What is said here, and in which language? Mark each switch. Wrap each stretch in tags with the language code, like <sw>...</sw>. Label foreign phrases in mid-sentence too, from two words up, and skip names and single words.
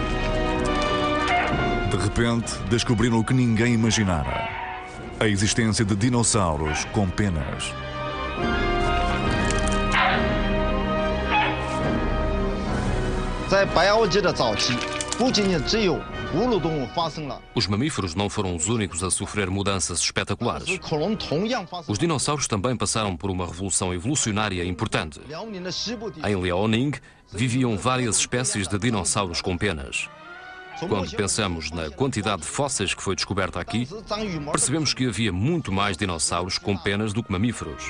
<pt>De repente, descobriram o que ninguém imaginara: a existência de dinossauros com penas.</pt> <zh>Em 白垩纪的早期，不仅仅只有</zh> <pt>Os mamíferos não foram os únicos a sofrer mudanças espetaculares. Os dinossauros também passaram por uma revolução evolucionária importante. Em Liaoning viviam várias espécies de dinossauros com penas. Quando pensamos na quantidade de fósseis que foi descoberta aqui, percebemos que havia muito mais dinossauros com penas do que mamíferos.</pt>